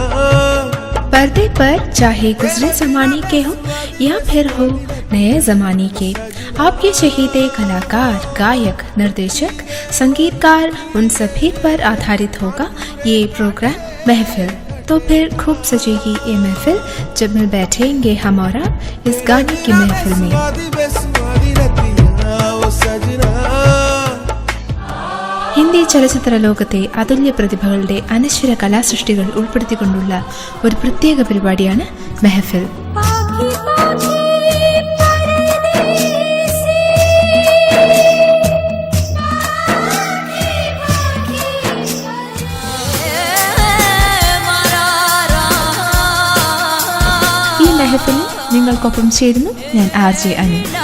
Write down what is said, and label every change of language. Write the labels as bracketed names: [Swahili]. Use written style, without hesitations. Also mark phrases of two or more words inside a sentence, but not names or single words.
[Hindi] पर्दे पर चाहे गुजरे जमाने के हो या फिर हो नए जमाने के, आपके शहीदे कलाकार, गायक, निर्देशक, संगीतकार, उन सभी पर आधारित होगा ये प्रोग्राम महफिल. तो फिर खूब सजेगी ये महफिल जब मिल बैठेंगे हम और आप इस गाने की महफिल में. [Malayalam] ഹിന്ദി ചലച്ചിത്ര ലോകത്തെ അതുല്യ പ്രതിഭകളുടെ അനശ്വര കലാസൃഷ്ടികൾ ഉൾപ്പെടുത്തിക്കൊണ്ടുള്ള ഒരു പ്രത്യേക പരിപാടിയാണ് മെഹഫിൽ. ഈ മെഹഫിലിൽ നിങ്ങൾക്കൊപ്പം ചേരുന്നു ഞാൻ RJ അനി.